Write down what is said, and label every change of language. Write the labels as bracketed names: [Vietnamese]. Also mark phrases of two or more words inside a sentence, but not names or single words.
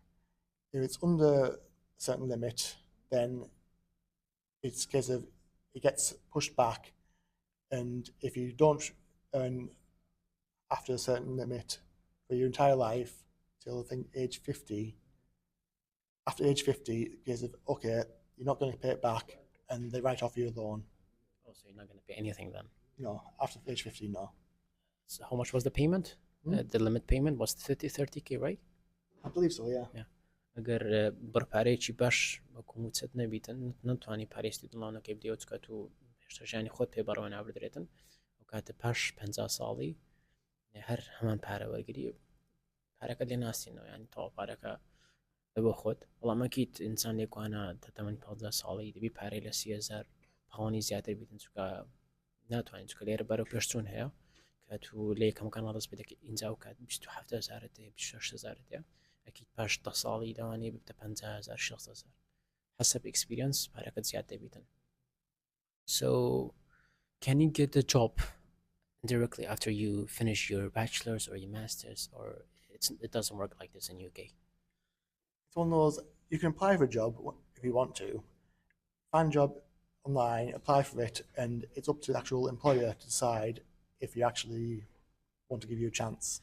[English] If it's under a certain limit, then it's a case of it gets pushed back, and if you don't earn after a certain limit for your entire life till I think age 50, after age 50, it's a case of okay, you're not going to pay it back, and they write off your loan. Oh, so you're not going to pay anything then? No, after age 50, no. So how much was the payment? The limit payment was 30k, right? I believe so, yeah. [Central Kurdish] ئەگەر بڕپارەیەکی باش وەکو موچەت نەبیتن نەتوانی پارەی [English] student loan [Central Kurdish] ەکەی بدەیەوە چکات و هێشتاژیانی خۆت پێ بەڕەوە نابدرێتن ئەو کاتە پاش 50 ساڵی هەر هەمان پارە وەرگری پارەکە لێ ناسینەوە ینی تەواو پارەکە بۆ خۆت بەڵامەکیت ئینسان لێکوانە تەمەنی 15 ساڵی دەبی پارەی لە 30,000 پاوەنی زیاتر بیتن چکە ناتوانین چکە لێرە بەرەو پێشچوون هەیە کە تو لێ یەکەمەکان ڕست بدەکە ئینجا و کات 27,000 26,000 ئەکید پاش 10 ساڵی داوانێ بتە 50,000 60,000 حسب experience پارەکەت زیاد دەبیتن. [English] So Can you get a job directly after you finish your bachelor's or your master's, or it doesn't work like this in UK? It's one of those, you can apply for a job if you want to, find a job online, apply for it, and it's up to the actual employer to decide if you actually want to give you a chance.